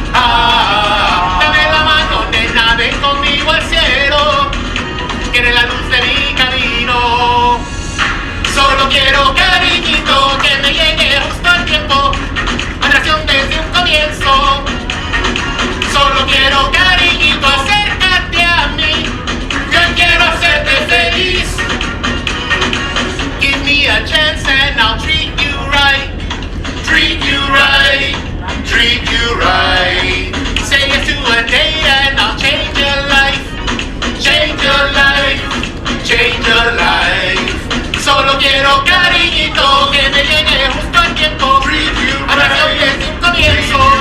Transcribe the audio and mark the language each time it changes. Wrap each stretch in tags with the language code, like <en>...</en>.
<es>Dame la mano, nena, ven conmigo al cielo, que eres la luz de mi camino. Solo quiero cariñito, que me llegue justo al tiempo, atracción desde un comienzo. Solo quiero cariñito, acércate a mí, yo quiero hacerte feliz.</es> <en>Give me a chance and I'll treat you right, treat you right, treat you right. Say yes to a date and I'll change your life, change your life, change your life.</en> <es>Solo quiero cariñito, que me llegue justo al tiempo, atracción desde un comienzo.</es>